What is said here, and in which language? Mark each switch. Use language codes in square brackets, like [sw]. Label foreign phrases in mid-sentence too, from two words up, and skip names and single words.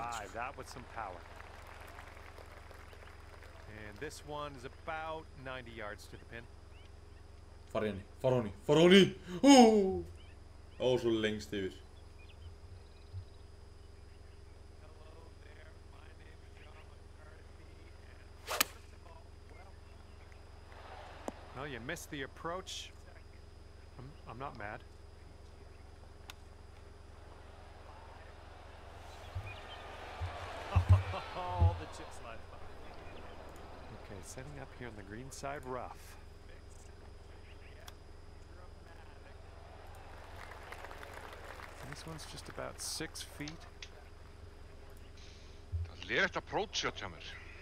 [en] Drive that with some power. And this one is about 90 yards to the pin. [is] Fara í henni, fara á henni, fara á henni! Ó! Ó, svo lengst yfir. [en] Hello there, my name is John McCarthy, and first of all, welcome. Well, you missed the approach. I'm not mad. Oh, the chip slide. Okay, setting up here on the green side rough. This one's just about 6 feet. [is] Það er lélegt approach hjá mér.